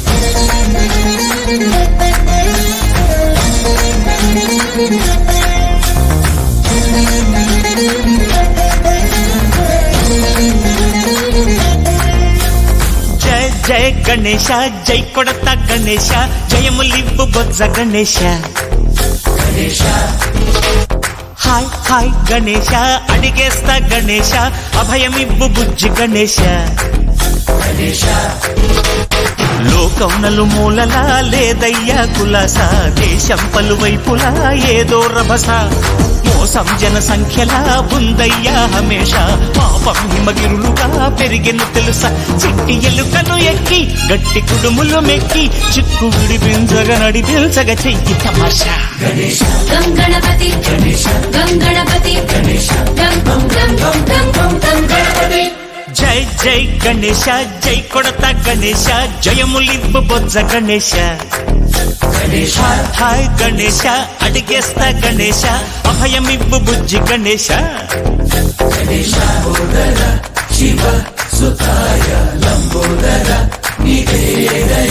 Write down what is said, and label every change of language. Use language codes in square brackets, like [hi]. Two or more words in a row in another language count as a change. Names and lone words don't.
[te] జయ జయ గణేశ జయ కొడత గణేశ జయములివ్వు బొజ్జ గణేశ गणेश హాయ్ హాయ్ గణేశ అడిగేస్తా గణేశ అభయమివ్వు బుజ్జి గణేశ गणेश లోకం నలుమూలలా లేదయ్యా కులాస దేశం పలువైపులా ఏదో రభస మోసం జన సంఖ్యలా ఉందయ్యా హమేష పాపం హిమగిరులుగా పెరిగిన తెలుసా చిట్టి ఎలుకను ఎక్కి గట్టి కుడుములు మెక్కి చిక్కు విడిపించగా నడిపించగా చెయ్యి తమాషా गणेश गं गणपति गणेश गणपति गणेश गं गणपति జై జై గణేశ జై కొడత గణేశ జయములివ్వు బొజ్జ గణేశ गणेश హాయ్ గణేశ అడిగేస్తా గణేశ అభయమివ్వు బుజ్జి గణేశ [sa] गणेश लंबोदर शिव सुताय लंबोदर निवेदय